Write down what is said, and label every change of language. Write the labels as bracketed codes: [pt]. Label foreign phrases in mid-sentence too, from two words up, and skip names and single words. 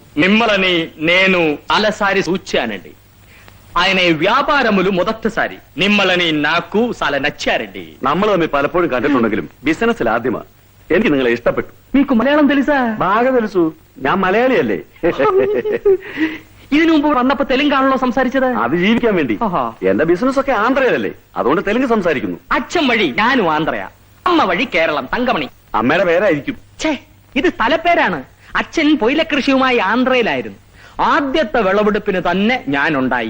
[te] మిమ్మల్ని నేను చాలాసారి చూచానండి. ఆయన వ్యాపారములు మొదటిసారి మిమ్మల్ని నాకు చాలా నచ్చారండి. [ml] നമ്മൾ തമ്മിൽ പലപ്പോഴും കണ്ടിട്ടുണ്ടെങ്കിലും ബിസിനസ്സിൽ ആദ്യമാ എനിക്ക് നിങ്ങളെ ഇഷ്ടപ്പെട്ടു. [te] మీకు മലയാളം తెలుసా? బాగా తెలుసు, [ml] ഞാൻ മലയാളിയല്ലേ. ഇതിനു മുമ്പ് വന്നപ്പോ തെലുങ്കാണല്ലോ സംസാരിച്ചത്? അത് ജീവിക്കാൻ വേണ്ടി. എന്റെ ബിസിനസ് ഒക്കെ ആന്ധ്രയിലല്ലേ, അതുകൊണ്ട് തെലുങ്ക് സംസാരിക്കുന്നു. അച്ഛൻ വഴി ഞാനും ആന്ധ്രയാ, അമ്മ വഴി കേരളം, തങ്കമണി. അമ്മയുടെ പേരായിരിക്കും. ഛേ, ഇത് സ്ഥലപ്പേരാണ്. അച്ഛൻ പൊയിലകൃഷിയുമായി ആന്ധ്രയിലായിരുന്നു. ആദ്യത്തെ വിളവെടുപ്പിന് തന്നെ ഞാനുണ്ടായി.